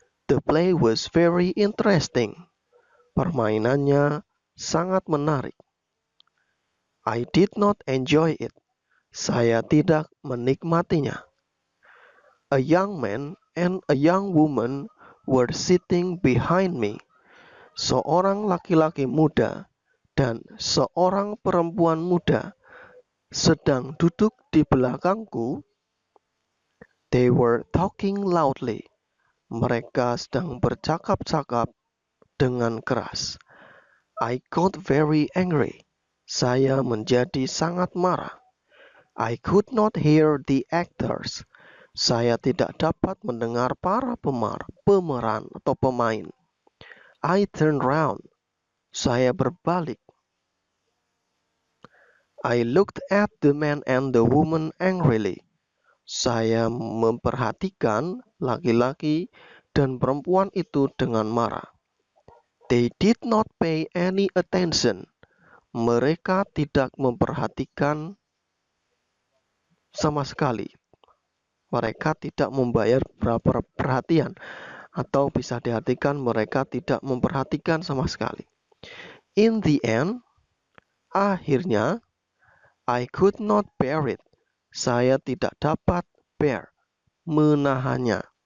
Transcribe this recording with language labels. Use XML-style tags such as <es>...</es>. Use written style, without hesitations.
<en>The play was very interesting.</en> <id>Permainannya sangat menarik.</id> <en>I did not enjoy it.</en> <id>Saya tidak menikmatinya.</id> <en>A young man and a young woman were sitting behind me.</en> <id>Seorang laki-laki muda dan seorang perempuan muda sedang duduk di belakangku.</id> <en>They were talking loudly.</en> <id>Mereka sedang bercakap-cakap dengan keras.</id> <en>I got very angry.</en> <id>Saya menjadi sangat marah.</id> <en>I could not hear the actors.</en> <id>Saya tidak dapat mendengar para pemeran atau pemain.</id> <en>I turned round.</en> <id>Saya berbalik.</id> <en>I looked at the man and the woman angrily.</en> <id>Saya memperhatikan laki-laki dan perempuan itu dengan marah.</id> <en>They did not pay any attention.</en> <id>Mereka tidak memperhatikan sama sekali. Mereka tidak membayar berapa perhatian, atau bisa diartikan mereka tidak memperhatikan sama sekali.</id> <en>In the end, akhirnya, I could not bear it.</en> <id>Saya tidak dapat bear, menahannya.</id>